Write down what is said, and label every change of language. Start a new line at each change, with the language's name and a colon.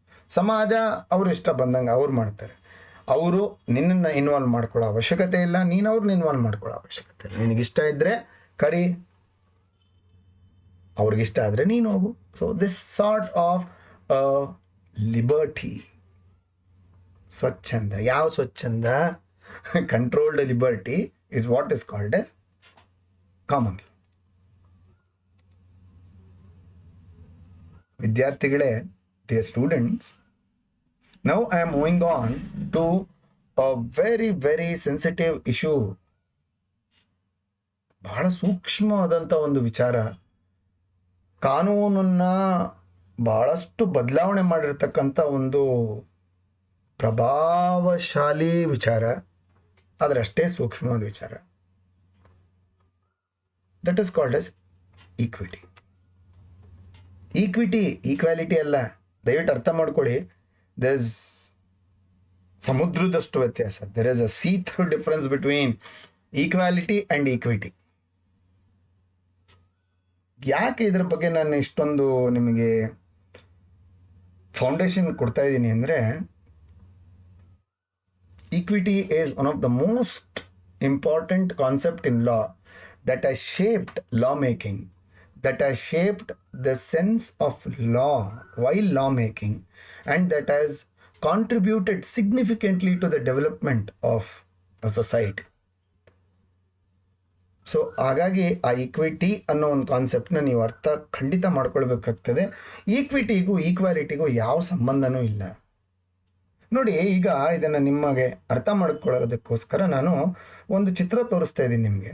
Kannada: ಸಮಾಜ ಅವರು ಇಷ್ಟ ಬಂದಂಗೆ ಅವ್ರು ಮಾಡ್ತಾರೆ. ಅವರು ನಿನ್ನನ್ನು ಇನ್ವಾಲ್ವ್ ಮಾಡ್ಕೊಳ್ಳೋ ಅವಶ್ಯಕತೆ ಇಲ್ಲ, ನೀನು ಅವ್ರನ್ನ ಇನ್ವಾಲ್ವ್ ಮಾಡ್ಕೊಳ್ಳೋ ಅವಶ್ಯಕತೆ ಇಲ್ಲ. ನಿನಗಿಷ್ಟ ಇದ್ದರೆ ಕರಿ, ಅವ್ರಿಗಿಷ್ಟ ಆದರೆ ನೀನು ಹೋಗು.
English: so this sort of liberty,
Kannada: ಸ್ವಚ್ಛಂದ. ಯಾವ ಸ್ವಚ್ಛಂದ?
English: Controlled liberty is what is called as common law.
Kannada: ವಿದ್ಯಾರ್ಥಿಗಳೇ,
English: dear students, now I am moving on to a very very sensitive issue.
Kannada: ಬಹಳ ಸೂಕ್ಷ್ಮವಾದಂಥ ಒಂದು ವಿಚಾರ. ಕಾನೂನನ್ನ ಬಹಳಷ್ಟು ಬದಲಾವಣೆ ಮಾಡಿರ್ತಕ್ಕಂಥ ಒಂದು ಪ್ರಭಾವಶಾಲಿ ವಿಚಾರ, ಆದರೆ ಅಷ್ಟೇ ಸೂಕ್ಷ್ಮವಾದ ವಿಚಾರ.
English: That is called as equity.
Kannada: Equality ಅಲ್ಲ, ದಯವಿಟ್ಟು ಅರ್ಥ ಮಾಡ್ಕೊಳ್ಳಿ.
English: there is
Kannada: ಸಮುದ್ರದಷ್ಟು ವ್ಯತ್ಯಾಸ.
English: There is a sea through difference between equality and equity.
Kannada: ಯಾಕೆ ಇದ್ರ ಬಗ್ಗೆ ನಾನು ಇಷ್ಟೊಂದು ನಿಮಗೆ ಫೌಂಡೇಶನ್ ಕೊಡ್ತಾ ಇದ್ದೀನಿ ಅಂದರೆ,
English: Equity is one of the most important concept in law that has shaped lawmaking, that has shaped the sense of law while lawmaking, and that has contributed significantly to the development of a society.
Kannada: So ಹಾಗಾಗಿ ಆ equity ಅನ್ನೋ ಒಂದು ಕಾನ್ಸೆಪ್ಟ್ನ ನೀವು ಅರ್ಥ ಖಂಡಿತ ಮಾಡ್ಕೊಳ್ಬೇಕಾಗ್ತದೆ. ಈಕ್ವಿಟಿಗೂ ಈಕ್ವಾಲಿಟಿಗೂ ಯಾವ ಸಂಬಂಧನೂ ಇಲ್ಲ. ನೋಡಿ, ಈಗ ಇದನ್ನು ನಿಮಗೆ ಅರ್ಥ ಮಾಡ್ಕೊಳ್ಳೋದಕ್ಕೋಸ್ಕರ ನಾನು ಒಂದು ಚಿತ್ರ ತೋರಿಸ್ತಾ ಇದ್ದೀನಿ ನಿಮಗೆ.